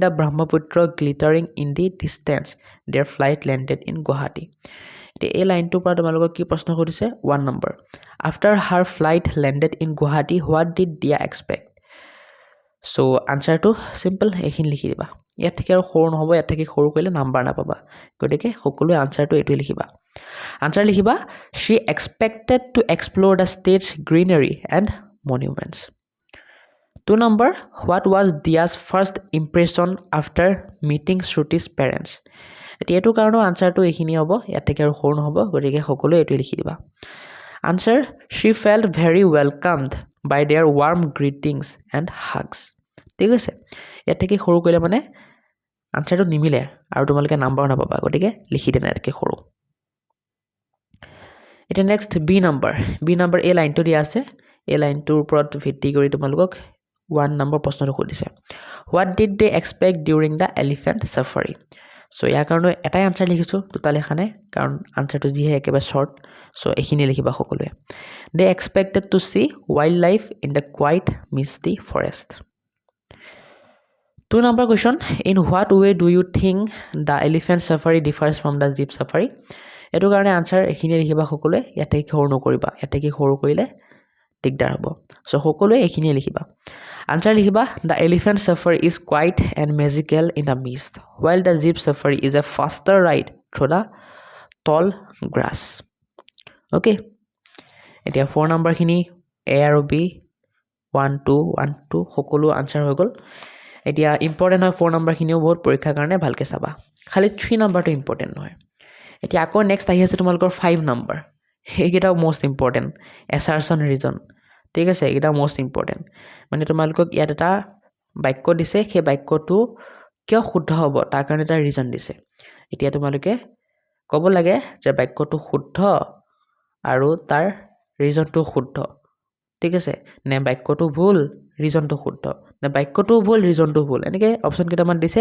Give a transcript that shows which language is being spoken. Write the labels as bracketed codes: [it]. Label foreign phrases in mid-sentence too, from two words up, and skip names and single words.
[en] The Brahmaputra glittering in the distance their flight landed in Guwahati [as] এই লাইনটোৰ পৰা তোমালোকক কি প্ৰশ্ন কৰিছে 1 নম্বৰ [en] After her flight landed in Guwahati what did Dia [as] এক্সপেক্ট সো আনসাৰটো সিম্পল এইখিনি লিখি দিবা ইয়াত থেকে আৰু সৰু নহব ইয়াত থেকে সৰু কৰিলে নাম্বাৰ নাপাবা গতিকে সকলোৱে আনসাৰটো এটো লিখিবা আনসাৰ লিখিবা [en] she expected to explore the state's greenery and monuments 2 number what was Dia's first impression after meeting Shruti's parents [as] এটো কাৰণো আনসাৰটো এইখিনি হ'ব ইয়াত থেকে আৰু সৰু নহব গতিকে সকলোৱে এটো লিখি দিবা [en] answer she felt very welcomed by their warm greetings and hugs [as] ঠিক আছে ইয়াত থেকে সৰু কৰিলে মানে আনসাৰটো নিমিলে আৰু তোমালোকে নাম্বাৰ নাপাবা গতিকে লিখি দেনা ইয়াতকে সৰু এটা নেক্সট বি নম্বৰ এই লাইনটো দিয়া আছে এই লাইনটোৰ ওপৰত ভিত্তি কৰি তোমালোকক 1 নম্বৰ প্ৰশ্নটো কৰিছে [en] what did they expect during the elephant safari [as] সো ইয়াৰ কাৰণে এটাই আনসাৰ লিখিছো দুটা লেখা নাই কাৰণ আনসাৰটো যিহে একেবাৰে শৰ্ট সো এইখিনি লিখিবা সকলোৱে [en] they expected to see wildlife in the quiet misty forest 2 number question in what way do you think the elephant safari differs from the jeep safari [as] এটো কাৰণে আনসাৰ এইখিনি লিখিবা সকলোৱে ইয়াতে সৰু নকৰিবা ইয়াতে কি সৰু কৰিলে দিগদাৰ হ'ব সো সকলোৱে এইখিনি লিখিবা আনসাৰ লিখিবা [en] the elephant safari is quiet and magical in the mist while the jeep safari is a faster ride through the tall grass okay [as] এতিয়া 4 নম্বৰ খিনি a আৰু b 1 2 সকলো আনসাৰ হৈ গল এতিয়া ইম্পৰ্টেন্ট হয় 4 নম্বৰ খিনিও বহুত পৰীক্ষাৰ কাৰণে ভালকে চাবা খালি 3 নম্বৰটো ইম্পৰ্টেন্ট নহয় এতিয়া আকৌ নেক্সট আহি আছে তোমালোকৰ 5 নম্বৰ এইকেইটাও [en] most important assertion reason [as] ঠিক আছে এইকেইটা [en] most important [as] মানে তোমালোকক ইয়াত এটা বাক্য দিছে সেই বাক্যটো কিয় শুদ্ধ হ'ব তাৰ কাৰণে এটা ৰিজন দিছে এতিয়া তোমালোকে ক'ব লাগে যে বাক্যটো শুদ্ধ আৰু তাৰ ৰিজনটো শুদ্ধ ঠিক আছে নে বাক্যটো ভুল ৰিজনটো শুদ্ধ নে বাক্যটো ভুল ৰিজনটো ভুল এনেকৈ অপশ্যন কেইটামান দিছে